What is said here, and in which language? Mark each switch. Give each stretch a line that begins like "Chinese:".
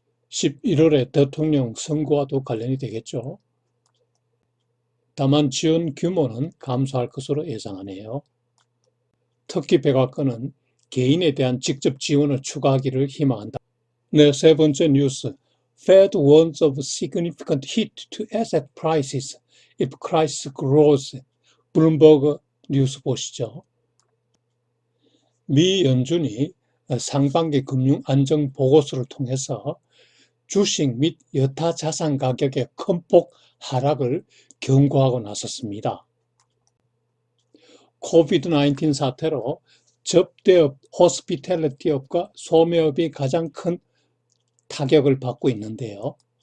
Korean: 11월에 대통령 선거와도 관련이 되겠죠. 다만 지원 규모는 감소할 것으로 예상하네요. 특히 백악관은 개인에 대한 직접 지원을 추가하기를 희망한다. 네, 세 번째 뉴스.
English: Fed warns of significant hit to asset prices if crisis grows.
Korean: 블룸버그 뉴스 보시죠. 미 연준이 상반기 금융 안정 보고서를 통해서 주식 및 여타 자산 가격의 큰 폭 하락을 경고하고 나섰습니다. 코비드-19 사태로 접대업, 호스피탈리티업과 소매업이 가장 큰 타격을 받고 있는데요.